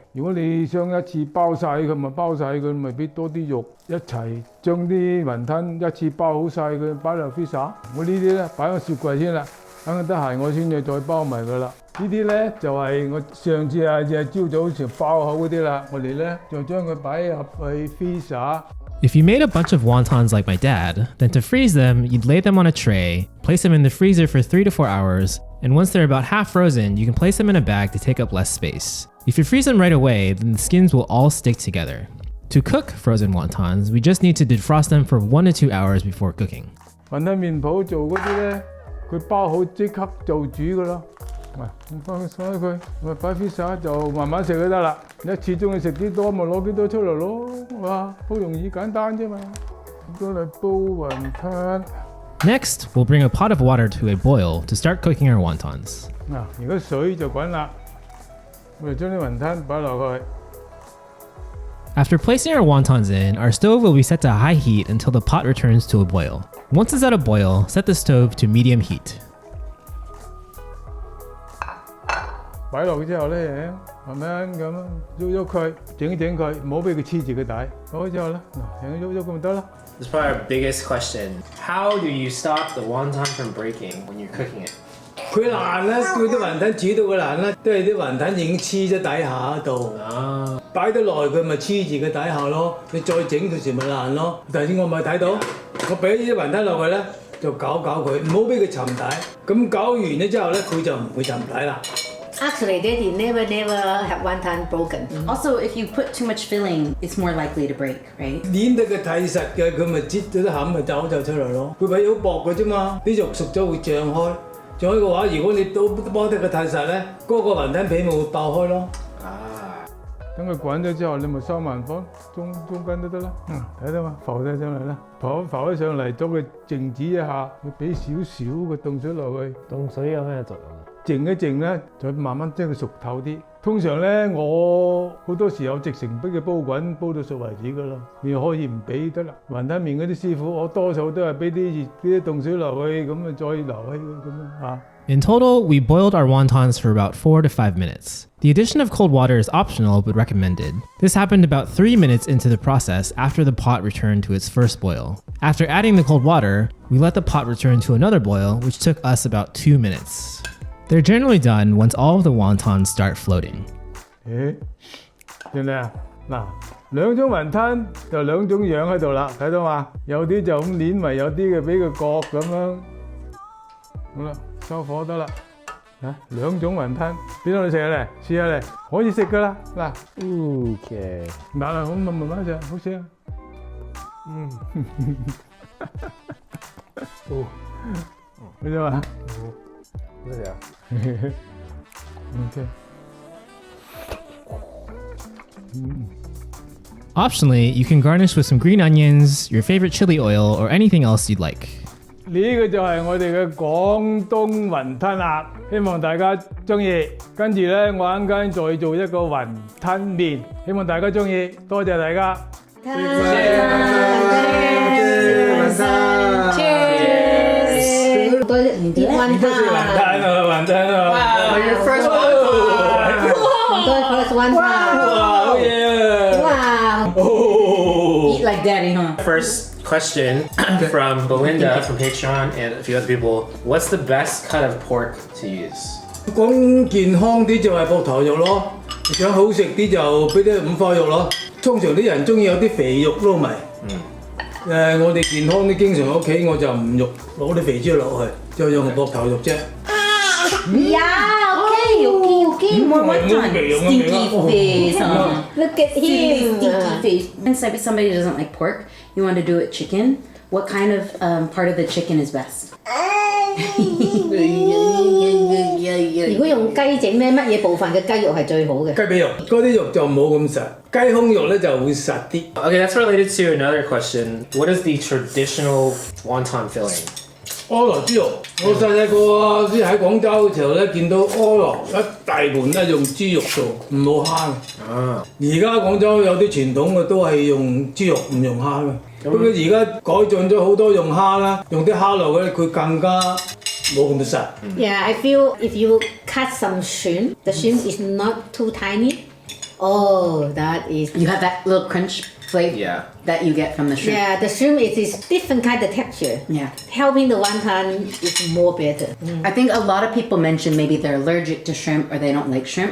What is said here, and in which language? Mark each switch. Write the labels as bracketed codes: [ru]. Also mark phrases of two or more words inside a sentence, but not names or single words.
[yue] 如果你想一次包晒佢，咪包晒佢，咪俾多啲肉一齊將啲雲吞一次包好晒佢，擺入 freezer。我呢啲咧擺喺雪櫃先啦。等得閒我先至再包埋佢啦。呢啲咧就係我上次朝早時包好嗰啲啦，我哋咧就將佢擺入去 freezer。 [en] If you made a bunch of wontons like my dad, then to freeze them, you'd lay them on a tray, place them in the freezer for 3 to 4 hours, and once they're about half frozen, you can place them in a bag to take up less space. If you freeze them right away, then the skins will all stick together. To cook frozen wontons, we just need to defrost them for 1 to 2 hours before cooking. [yue] 雲吞麵鋪做嗰啲咧，佢包好即刻就煮噶啦。咁放佢，咪擺 pizza 就慢慢食就得啦。你一次中意食幾多咪攞幾多出嚟咯，哇，好容易簡單啫嘛。咁都嚟煲雲吞。 [en] Next, we'll bring a pot of water to a boil to start cooking our wontons. [yue] 嗱，而家水就滾啦，我哋將啲雲吞擺落去。 [en] After placing our wontons in, our stove will be set to high heat until the pot returns to a boil. Once it's at a boil, set the stove to medium heat. [yue] 擺落去之後咧，慢慢咁喐喐佢，整佢，唔好俾佢黐住個底。好咗之後咧，嗱，喐喐咁咪得啦。 [en] This is probably our biggest question. How do you stop the wonton from breaking when you're cooking it? [yue] 佢爛啦，叫啲雲吞煮到佢爛啦，都係啲雲吞已經黐咗底下度。擺得耐佢咪黐住個底下咯，你再整到時咪爛咯。頭先我咪睇到，我俾啲雲吞落去咧，就搞佢，唔好俾佢沉底。咁搞完咗之後咧，佢就唔會沉底啦。 [en] Actually, Daddy never have wonton broken. Also, if you put too much filling, it's more likely to break, right? [yue] 捏得佢睇實嘅，佢咪擠咗啲餡咪走出嚟咯。佢皮好薄嘅啫嘛，啲肉熟咗會脹開。脹開嘅話，如果你都幫得佢太實咧，嗰個雲吞皮咪會爆開咯。等佢滾咗之後，你咪收慢火，中間都得啦。睇到嘛，浮曬上嚟啦，浮咗上嚟，等佢靜止一下，你俾少少嘅凍水落去。凍水有咩作用？靜一靜咧，就慢慢將佢熟透啲。通常咧，我好多時候直情俾佢煲滾，煲到熟為止噶啦。你可以唔俾得啦。雲吞麵嗰啲師傅，我多數都係俾啲凍水落去，咁啊再流起咁樣嚇。 [en] In total, we boiled our wontons for about 4 to 5 minutes. The addition of cold water is optional but recommended. This happened about 3 minutes into the process after the pot returned to its first boil. After adding the cold water, we let the pot return to another boil, which took us about 2 minutes. They're generally done once all of the wontons start floating. [yue] 見你啊，嗱，兩種雲吞就兩種樣喺度啦，睇到嘛？有啲就咁攣埋，有啲嘅俾佢割咁樣。好啦，收火得啦。啊，兩種雲吞，邊度你食啊？嚟試下嚟，可以食噶啦。嗱 Okay. 嗱，咁慢慢食，好食啊。哦，好啫嘛。 Okay. [en] Optionally, you can garnish with some green onions, your favorite chili oil, or anything else you'd like. [yue] 呢個就係我哋嘅廣東雲吞啦，希望大家中意。跟住咧，我陣間再做一個雲吞麵，希望大家中意。多謝大家。多謝唔止雲吞雲吞啊！ [en] Wow, your first one. 多謝 first one [yue] 好嘢！哇 [en] Eat like daddy, huh? First question from Belinda from Patreon and a few other people. What's the best cut of pork to use? [yue] 講健康啲就係膊頭肉咯，想好食啲就俾啲五花肉咯。通常啲人中意有啲肥肉撈埋。我哋健康啲，經常喺屋企我就唔肉攞啲肥豬落去，就用膊頭肉啫。 [en] Yeah, okay. More wonton. Stinky face, huh? Look at him. Stinky face. And somebody doesn't like pork, you want to do it chicken. What kind of part of the chicken is best? [yue] 如果用雞整咧，乜嘢部分嘅雞肉係最好嘅？雞髀肉嗰啲肉就冇咁實，雞胸肉咧就會實啲。 [en] Okay, that's related to another question. What is the traditional wonton filling? [yue] 柯羅豬肉，我細個先喺廣州嘅時候咧，見到柯羅一大盤咧用豬肉做，唔好蝦。而家廣州有啲傳統嘅都係用豬肉，唔用蝦嘅。不過而家改進咗好多用蝦啦，用啲蝦落去佢更加冇咁實。 [en] Yeah, I feel if you cut some shrimp, the shrimp is not too tiny. Oh, that is. You have that little crunch flavor Yeah. that you get from the shrimp. Yeah, the shrimp is different kind of texture. Yeah. Helping the wonton is more better. I think a lot of people mention maybe they're allergic to shrimp or they don't like shrimp.